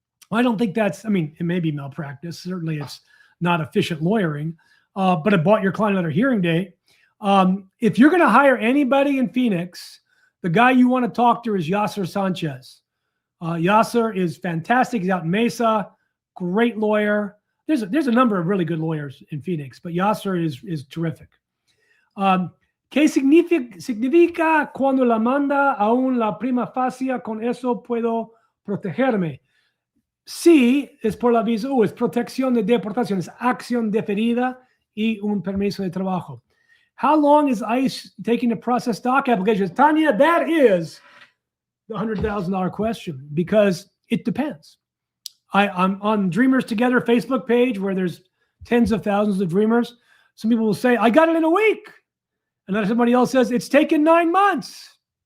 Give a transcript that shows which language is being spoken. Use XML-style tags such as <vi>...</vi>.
<en>I don't think that's, it may be malpractice. Certainly it's not efficient lawyering, but it bought your client another hearing date. If you're going to hire anybody in Phoenix, the guy you want to talk to is Yasser Sanchez. Yasser is fantastic. He's out in Mesa, great lawyer. There's a number of really good lawyers in Phoenix, but Yasser is terrific.</en> <es>¿Qué significa cuando la manda aún la prima facie? Con eso puedo protegerme. Sí, es por la visa U, es protección de deportación, es acción deferida y un permiso de trabajo.</es> <en>How long is ICE taking to process DACA applications? Tanya, that is the $100,000 question, because it depends. I'm on Dreamers Together Facebook page where there's tens of thousands of dreamers. Some people will say, I got it in a week. And then somebody else says, it's taken 9 months.</en>